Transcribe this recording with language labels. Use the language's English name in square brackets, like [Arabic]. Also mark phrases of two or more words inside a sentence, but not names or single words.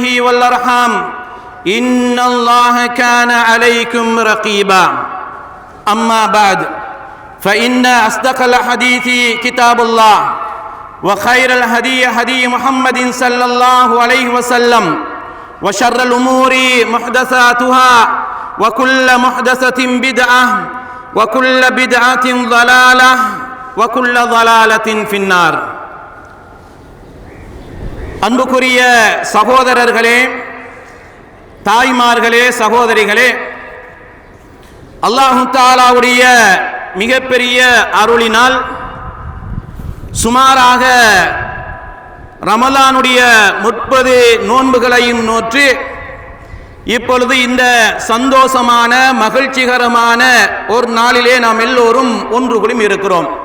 [Arabic] والأرحام إن الله كان عليكم رقيبا أما بعد فإن أصدق الحديث كتاب الله وخير الهدي هدي محمد صلى الله عليه وسلم وشر الأمور محدثاتها وكل محدثة بدعة وكل بدعة ضلالة وكل ضلالة في النار [Tamil] அன்புக்குரிய சகோதரர்களே, தாய்மார்களே, சகோதரிகளே, அல்லாஹ் தஆலாவுடைய மிகப்பெரிய அருளினால் சுமாராக ரமலானுடைய 30 நோன்புகளையும் நோற்று இப்பொழுது இந்த சந்தோஷமான மகிழ்ச்சிகரமான ஒரு நாளிலே நாம் எல்லோரும் ஒன்று கூடி இருக்கிறோம்.